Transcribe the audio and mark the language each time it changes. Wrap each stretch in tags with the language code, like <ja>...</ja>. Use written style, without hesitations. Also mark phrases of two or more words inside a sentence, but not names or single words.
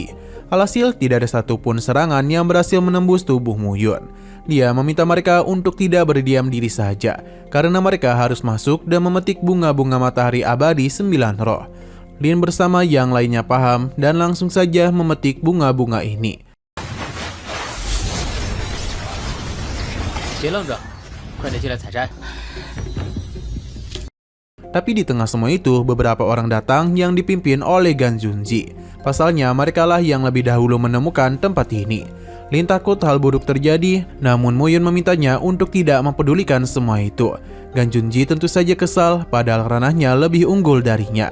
<id>Alhasil, tidak ada satupun serangan yang berhasil menembus tubuh Muyun. Dia meminta mereka untuk tidak berdiam diri saja, karena mereka harus masuk dan memetik bunga-bunga matahari abadi 9 roh. Lin bersama yang lainnya paham dan langsung saja memetik bunga-bunga ini.</id> <zh>别愣着，快点进来采摘。</zh> <id>Tapi di tengah semua itu, beberapa orang datang yang dipimpin oleh Gan Junji. Pasalnya, merekalah yang lebih dahulu menemukan tempat ini. Lin takut hal buruk terjadi, namun Muyun memintanya untuk tidak mempedulikan semua itu. Gan Junji tentu saja kesal, padahal ranahnya lebih unggul darinya.</id>